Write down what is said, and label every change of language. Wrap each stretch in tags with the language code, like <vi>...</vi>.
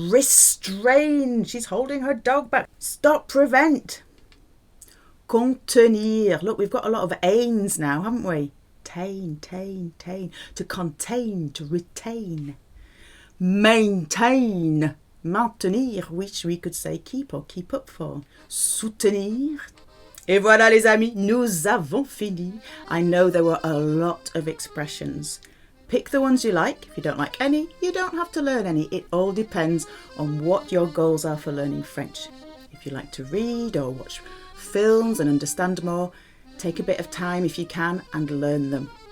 <en>Restrain. She's holding her dog back. Stop, prevent. Contenir. Look, we've got a lot of ains now, haven't we? Tain. To contain, to retain. Maintain. Maintenir, which we could say keep or keep up for.</en> <fr>Soutenir. Et voilà les amis, nous avons fini.</fr> <en>I know there were a lot of expressions. Pick the ones you like. If you don't like any, you don't have to learn any. It all depends on what your goals are for learning French. If you like to read or watch films and understand more, take a bit of time if you can and learn them.</en>